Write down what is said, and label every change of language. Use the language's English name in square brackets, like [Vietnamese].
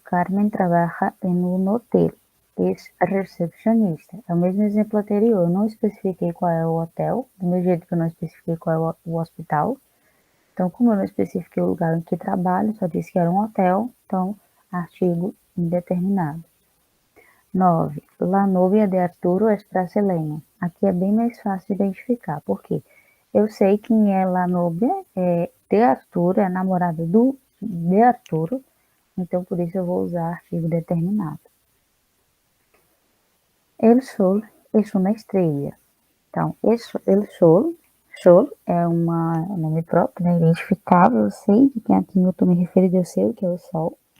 [Portuguese] Carmen trabalha em um hotel. É recepcionista. É o mesmo exemplo anterior. Eu não especifiquei qual é o hotel, do mesmo jeito que eu não especifiquei qual é o hospital. Então, como eu não especifiquei o lugar em que trabalho, só disse que era um hotel, então, artigo indeterminado. 9. [Spanish] La novia de Arturo es brasileña. [Portuguese] Aqui é bem mais fácil de identificar, porque eu sei quem é [Spanish] La novia de Arturo, [Portuguese] é a namorada de Arturo, então por isso eu vou usar artigo determinado. [Spanish] El sol es [Portuguese] uma estrela. Então, el sol é um nome próprio, né, identificável, eu sei de quem eu estou me referindo, eu sei o que é o sol.